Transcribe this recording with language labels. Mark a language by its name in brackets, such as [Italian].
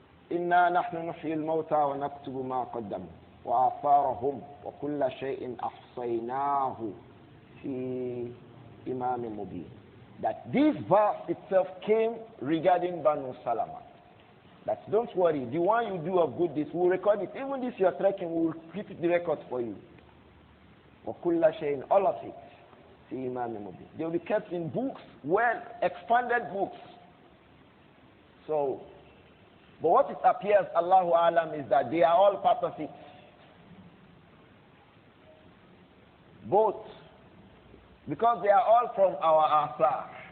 [Arabic] Inna nahnu nuhyi al-mawta wa naktubu ma qaddamu وآثارهم وكل شيء أحصيناه في إمام مبين. [English] That this verse itself came regarding Banu Salama. That don't worry, the one you do of good deeds, we'll record it. Even this you're trekking, we'll keep the record for you. [Arabic] وكل شيء, [English] all of it, [Arabic] في إمام مبين. [English] They will be kept in books, well expanded books. So, but what it appears, Allahu Alam, is that they are all part of it. Both, because they are all from our asar.